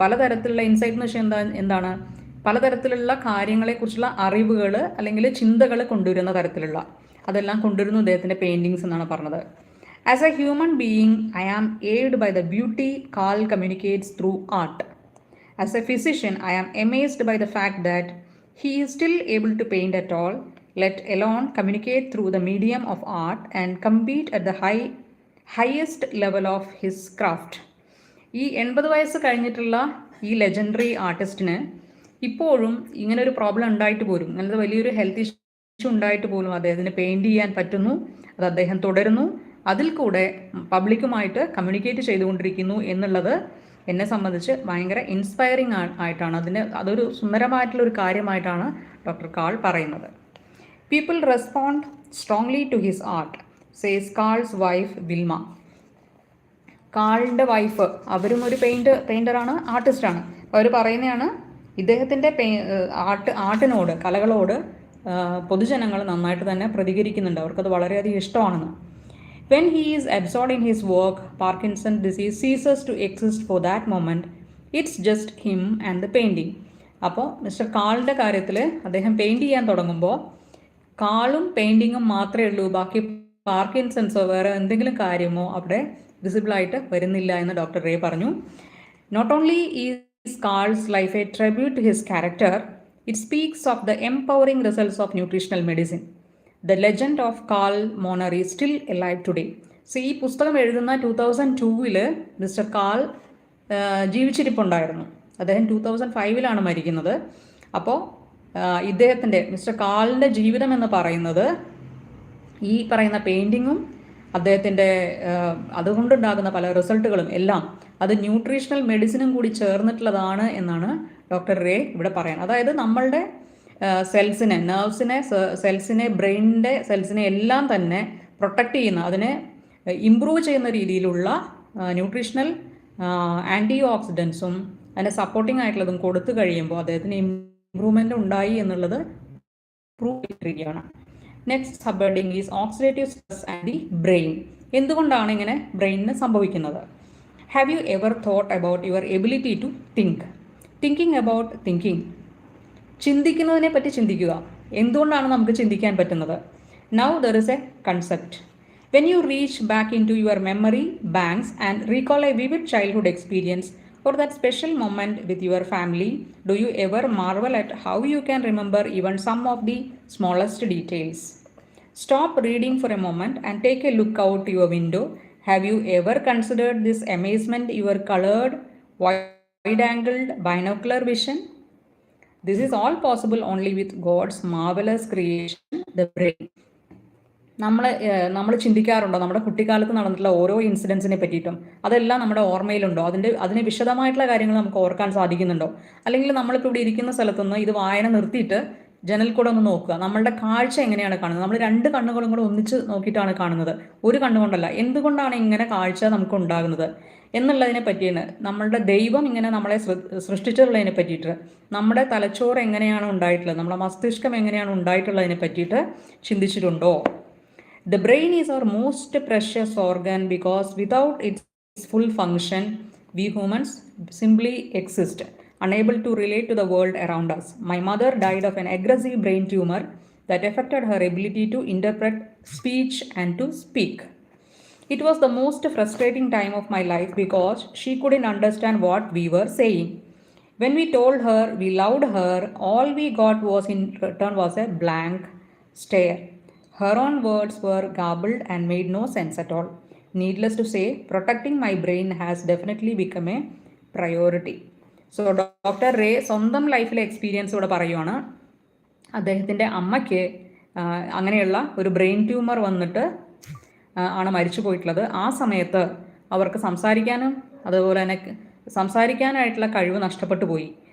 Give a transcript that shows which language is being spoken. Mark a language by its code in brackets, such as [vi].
[ml] പലതരത്തിലുള്ള ഇൻസൈറ്റ് എന്ന് വെച്ചാൽ എന്താണ്, പലതരത്തിലുള്ള കാര്യങ്ങളെക്കുറിച്ചുള്ള അറിവുകൾ അല്ലെങ്കിൽ ചിന്തകൾ കൊണ്ടുവരുന്ന തരത്തിലുള്ള അതെല്ലാം കൊണ്ടുവരുന്നു അദ്ദേഹത്തിൻ്റെ പെയിൻറ്റിങ്സ് എന്നാണ് പറഞ്ഞത്. [en] As a human being I am awed by the beauty Carl communicates through art. As a physician I am amazed by the fact that he is still able to paint at all, let alone communicate through the medium of art and compete at the highest level of his craft. [ml] ഈ 80 വയസ്സ് കഴിഞ്ഞിട്ടുള്ള ഈ legendary ആർട്ടിസ്റ്റിന് ഇപ്പോഴും ഇങ്ങനൊരു problem ഉണ്ടായിട്ട് പോലും, അങ്ങനത്തെ വലിയൊരു ഹെൽത്ത് ഇഷ്യൂ ഉണ്ടായിട്ട് പോലും അദ്ദേഹത്തിന് പെയിൻറ്റ് ചെയ്യാൻ പറ്റുന്നു. അത് അദ്ദേഹം തുടരുന്നു. അതിൽ കൂടെ പബ്ലിക്കുമായിട്ട് കമ്മ്യൂണിക്കേറ്റ് ചെയ്തുകൊണ്ടിരിക്കുന്നു എന്നുള്ളത് എന്നെ സംബന്ധിച്ച് ഭയങ്കര ഇൻസ്പയറിംഗ് ആയിട്ടാണ്, അതൊരു സുന്ദരമായിട്ടുള്ളൊരു കാര്യമായിട്ടാണ് ഡോക്ടർ കാൾ പറയുന്നത്. [en] People respond strongly to his art, says Carl's wife Wilma. [ml] കാളിൻ്റെ wife, അവരും ഒരു പെയിൻറ്ററാണ്, ആർട്ടിസ്റ്റാണ്. അവർ പറയുന്നതാണ് ഇദ്ദേഹത്തിൻ്റെ ആർട്ടിനോട്, കലകളോട് പൊതുജനങ്ങൾ നന്നായിട്ട് തന്നെ പ്രതികരിക്കുന്നുണ്ട്, അവർക്കത് വളരെയധികം ഇഷ്ടമാണെന്ന്. [en] When he is absorbed in his work, Parkinson's disease ceases to exist for that moment. It's just him and the painting. [ml] അപ്പോൾ മിസ്റ്റർ കാളിൻ്റെ കാര്യത്തിൽ അദ്ദേഹം പെയിൻറ്റ് ചെയ്യാൻ തുടങ്ങുമ്പോൾ കാളും പെയിൻറ്റിങ്ങും മാത്രമേ ഉള്ളൂ, ബാക്കി പാർക്കിൻസൺസോ വേറെ എന്തെങ്കിലും കാര്യമോ അവിടെ വിസിബിളായിട്ട് വരുന്നില്ല എന്ന് ഡോക്ടർ റേ പറഞ്ഞു. [en] Not only is Carl's life a tribute to his character, it speaks of the empowering results of nutritional medicine. The legend of Carl Moner is still alive today. [ml] So ഈ പുസ്തകം എഴുതുന്ന 2002-ൽ mister call ജീവിച്ചിരിപ്പുണ്ടായിരുന്നു. അദ്ദേഹം 2005-ലാണ് മരിക്കുന്നത്. അപ്പോൾ ഇദ്ദേഹത്തിൻ്റെ mister കാളിൻ്റെ ജീവിതം എന്ന് പറയുന്നത് ഈ പറയുന്ന പെയിൻറ്റിങ്ങും അദ്ദേഹത്തിൻ്റെ അതുകൊണ്ടുണ്ടാകുന്ന പല റിസൾട്ടുകളും എല്ലാം അത് ന്യൂട്രീഷണൽ മെഡിസിനും കൂടി ചേർന്നിട്ടുള്ളതാണ് എന്നാണ് ഡോക്ടർ റേ ഇവിടെ പറയുന്നത്. അതായത് നമ്മളുടെ സെൽസിനെ, നെർവ്സിനെ, സെൽസിനെ, ബ്രെയിനിൻ്റെ സെൽസിനെ എല്ലാം തന്നെ പ്രൊട്ടക്റ്റ് ചെയ്യുന്ന, അതിനെ ഇംപ്രൂവ് ചെയ്യുന്ന രീതിയിലുള്ള ന്യൂട്രീഷണൽ ആൻറ്റി ഓക്സിഡൻസും അതിനെ സപ്പോർട്ടിംഗ് ആയിട്ടുള്ളതും കൊടുത്തു കഴിയുമ്പോൾ അദ്ദേഹത്തിന് ഇംപ്രൂവ്മെൻ്റ് ഉണ്ടായി എന്നുള്ളത് പ്രൂവ് ചെയ്തിരിക്കുകയാണ്. [en] Next sub heading is oxidative stress and the brain. [ml] എന്തുകൊണ്ടാണ് ഇങ്ങനെ ബ്രെയിനിന് സംഭവിക്കുന്നത്? [en] Have you ever thought about your ability to think? Thinking about thinking. [ml] ചിന്തിക്കുന്നതിനെ പറ്റി ചിന്തിക്കുക. എന്തുകൊണ്ടാണ് നമുക്ക് ചിന്തിക്കാൻ പറ്റുന്നത്? [en] Now there is a concept. When you reach back into your memory banks and recall a vivid childhood experience or that special moment with your family, do you ever marvel at how you can remember even some of the smallest details? Stop reading for a moment and take a look out your window. Have you ever considered this amazement your colored, wide-angled binocular vision? This is all possible only with God's marvelous creation, the brain. [ml] നമ്മൾ ചിന്തിക്കാറുണ്ടോ നമ്മുടെ കുട്ടിക്കാലത്ത് നടന്നിട്ടുള്ള ഓരോ ഇൻസിഡൻസിനെ പറ്റിയിട്ടും? അതെല്ലാം നമ്മുടെ ഓർമ്മയിലുണ്ടോ? അതിന് വിശദമായിട്ടുള്ള കാര്യങ്ങൾ നമുക്ക് ഓർക്കാൻ സാധിക്കുന്നുണ്ടോ? അല്ലെങ്കിൽ നമ്മളിപ്പോൾ ഇവിടെ ഇരിക്കുന്ന സ്ഥലത്തുനിന്ന് ഇത് വായന നിർത്തിയിട്ട് ജനൽ കൂടെ ഒന്ന് നോക്കുക, നമ്മളുടെ കാഴ്ച എങ്ങനെയാണ് കാണുന്നത്. നമ്മൾ രണ്ട് കണ്ണുകളും കൂടെ ഒന്നിച്ച് നോക്കിയിട്ടാണ് കാണുന്നത്, ഒരു കണ്ണുകൊണ്ടല്ല. എന്തുകൊണ്ടാണ് ഇങ്ങനെ കാഴ്ച നമുക്ക് ഉണ്ടാകുന്നത് എന്നുള്ളതിനെ പറ്റിയാണ്, നമ്മളുടെ ദൈവം ഇങ്ങനെ നമ്മളെ സൃഷ്ടിച്ചിട്ടുള്ളതിനെ പറ്റിയിട്ട്, നമ്മുടെ തലച്ചോറ് എങ്ങനെയാണ് ഉണ്ടായിട്ടുള്ളത്, നമ്മുടെ മസ്തിഷ്കം എങ്ങനെയാണ് ഉണ്ടായിട്ടുള്ളതിനെ പറ്റിയിട്ട് ചിന്തിച്ചിട്ടുണ്ടോ? [en] The brain is our most precious organ because without its full function, we humans simply exist, unable to relate to the world around us. My mother died of an aggressive brain tumor that affected her ability to interpret speech and to speak. It was the most frustrating time of my life because she couldn't understand what we were saying. When we told her we loved her, all we got was in return was a blank stare. Her own words were garbled and made no sense at all. Needless to say, protecting my brain has definitely become a priority. [ml] So doctor ray സ്വന്തം ലൈഫിലെ experience ഇവിടെ പറയുവാണ്. അദ്ദേഹത്തിൻ്റെ അമ്മയ്ക്ക് അങ്ങനെയുള്ള ഒരു brain tumour വന്നിട്ട് ആണ് മരിച്ചു പോയിട്ടുള്ളത്. ആ സമയത്ത് അവർക്ക് സംസാരിക്കാനും അതുപോലെ തന്നെ സംസാരിക്കാനായിട്ടുള്ള കഴിവ് നഷ്ടപ്പെട്ടു പോയി.